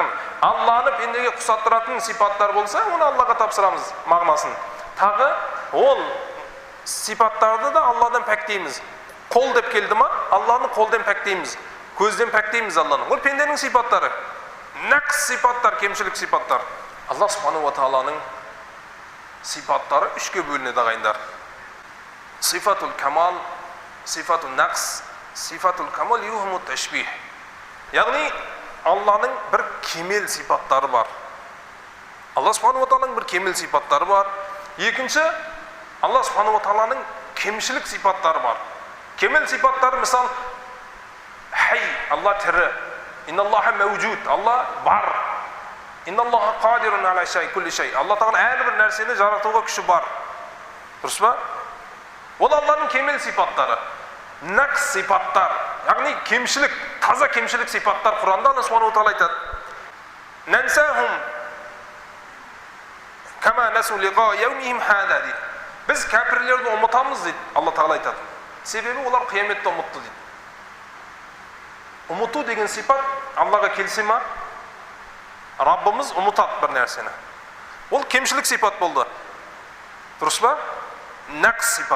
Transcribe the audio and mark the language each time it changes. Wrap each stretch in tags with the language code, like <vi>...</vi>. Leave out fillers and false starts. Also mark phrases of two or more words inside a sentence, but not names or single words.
<kk>Алланы пендеге ұқсаттыратын сипаттар болса, оны Аллаға тапсырамыз мағынасын. Тағы ол сипаттарды да Алладан пәктейміз. Қол деп келді ма, Алланы қолден пәктейміз. Көзден пәктейміз Алланы. Ол пенденің сипаттары. Нақс сипаттар, кемшілік сипаттар.</kk> <ar>الله سبحانه وتعالى</ar> <kk>сипаттары 3-ке бөлінеді ағайындар.</kk> <ar>صفة الكمال صفة النقص صفة الكمال يوهم التشبيه.</ar> <kk>Яғни Алланың бір кемел сипаттары бар.</kk> <ar>الله سبحانه وتعالى</ar> <kk>бір кемел сипаттары бар. Екінші,</kk> <ar>الله سبحانه وتعالى</ar> <kk>кемшілік сипаттары бар. Кемел сипаттары мысал хай, Алла тірі.</kk> <ar>إن الله موجود,</ar> <kk>Алла бар.</kk> <ar>إن الله قادر على شيء كل شيء.</ar> <kk>Алла тағала әрбір нәрсені жаратуға күші бар. Дұрыс па? Ол Алланың кемел сипаттары. Нақс сипаттар, яғни кемшілік, таза кемшілік сипаттар Құранда</kk> <ar>الله سبحانه وتعالى</ar> <kk>айтады.</kk> <ar>ننساهم كما نسوا لقاء يومهم هذا дейді.</ar> <kk>Біз кәпірлерді ұмытамыз дейді Алла тағала айтады. Себебі олар қияметті ұмытты дейді. Ұмыту деген сипат Аллаға келсе ма, Раббымыз ұмытады бір нәрсені. Ол кемшілік сипат болды. Дұрыс па? Нақс сипат.</kk>